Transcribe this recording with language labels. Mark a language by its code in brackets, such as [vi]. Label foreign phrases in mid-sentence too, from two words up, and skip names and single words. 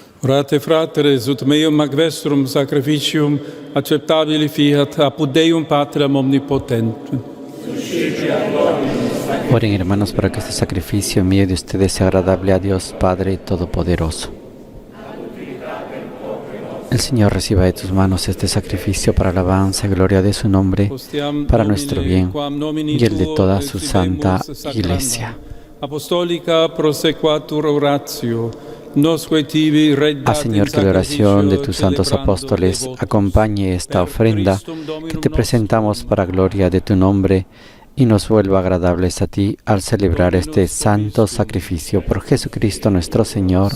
[la] Orate fratres, ut meum ac vestrum sacrificium acceptabili fiat apud Deum Patrem omnipotentem. [es] Oren, hermanos, para que este sacrificio mío de ustedes sea agradable a Dios Padre Todopoderoso. El Señor reciba de tus manos este sacrificio para alabanza y gloria de su nombre, para nuestro bien y el de toda su santa Iglesia. [la] Apostólica prosequatur oratio. [es] Haz, Señor, que la oración de tus santos apóstoles acompañe esta ofrenda que te presentamos para gloria de tu nombre y nos vuelva agradables a ti al celebrar este santo sacrificio por Jesucristo nuestro Señor.